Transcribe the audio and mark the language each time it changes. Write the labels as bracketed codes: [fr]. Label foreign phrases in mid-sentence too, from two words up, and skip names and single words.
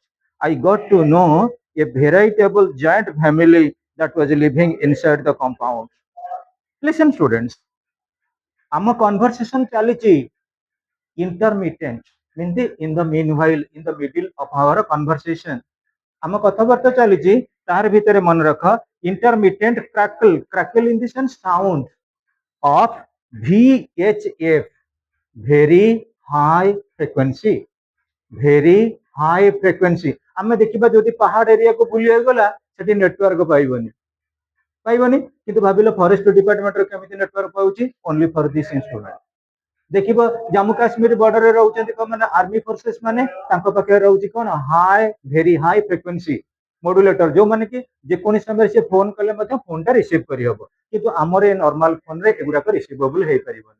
[en] I got to know a veritable giant family that was living inside the compound. Listen, students, our conversation chalichi intermittent, means in the meanwhile, in the middle of our conversation. [or] ଆମ କଥାବାର୍ତ୍ତା ଚାଲିଛି ତାର ଭିତରେ ମନେ ରଖ [en] intermittent crackle in the sense sound of VHF, very high frequency, very high frequency। [or] ଆମେ ଦେଖିବା ଯଦି ପାହାଡ ଏରିଆକୁ ବୁଲି ଗଲା ସେଠି ନେଟୱାର୍କ ପାଇବନି କିନ୍ତୁ ଭାବିଲ [en] forest department [or] କେମିତି ନେଟୱାର୍କ ପାଉଛି [en] only for this instrument. [or] ଦେଖିବ ଜାମ୍ମୁ କାଶ୍ମୀର ବର୍ଡରରେ ରହୁଛନ୍ତି ମାନେ [en] army forces [or] ମାନେ ତାଙ୍କ ପାଖରେ ରହୁଛି କଣ [en] high very high frequency modulator [or] ଯୋଉମାନେ କି ଯେକୌଣସି ସମୟରେ ସେ ଫୋନ କଲେ ମଧ୍ୟ ଫୋନଟା ରିସିଭ କରିହବ କିନ୍ତୁ ଆମର ଏ [en] normal phone [or] ଏଗୁଡାକ ରିସିଭେବଲ ହେଇପାରିବନି।